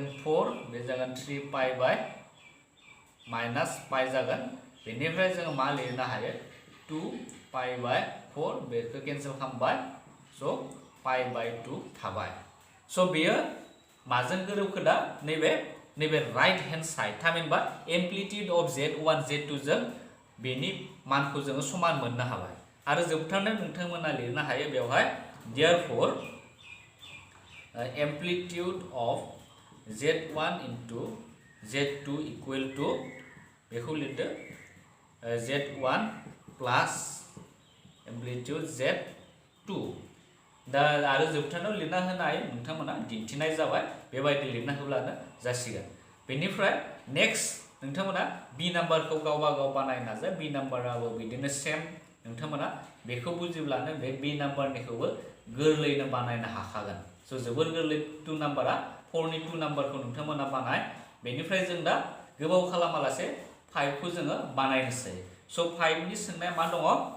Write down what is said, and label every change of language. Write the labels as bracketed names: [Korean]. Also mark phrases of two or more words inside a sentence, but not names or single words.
[Bodo] 4 बे जागोन 3 [English] pi by minus pi [Bodo] जागोन बेनिफ्राय जोङो मा लिरनो हायो 2 [English] pi by [Bodo] 4 बेखौ केन्सेल खालामबाय स' [English] pi by [Bodo] 2 थाबाय स' बेयो माजों गोरोबखो दा नैबे [English] right hand side [Bodo] थामहिनबा [English] amplitude of z1 z2 [Bodo] जों बेनि मानखौ जोङो समान मोननो हाबाय आरो जोबथारनायाव नोंथांमोना लिरनो हायो बेवहाय therefore [English] amplitude of z1 into z2 equal to [Bodo] बेखौ लिरदो [English] z1 plus amplitude z2 [Bodo] दा आरो जोबथारनायाव लिरना होनो हायो नोंथांमोना दिन्थिनाय जाबाय बेबायदि लिरना होब्लानो जासिगोन बेनिफ्राय नेक्स्ट नोंथांमोना बी नाम्बारखौ गावबा गाव बानायनो नाजा बी नाम्बाराबो बिदिनो सेम नोंथांमोना बेखौ बुजिब्लानो बे बी नाम्बारनिखौबो गोरलैनो बानायनो हाखागोन स' जोबोर गोरलै 2 नाम्बारा 4 नि 2 नाम्बारखौ नोंथांमोना बानाय बेनिफ्राय जों दा गोबाव खालामालासे 5 खौ जोङो बानायनोसै स' 5 नि सोंनाया मा दङ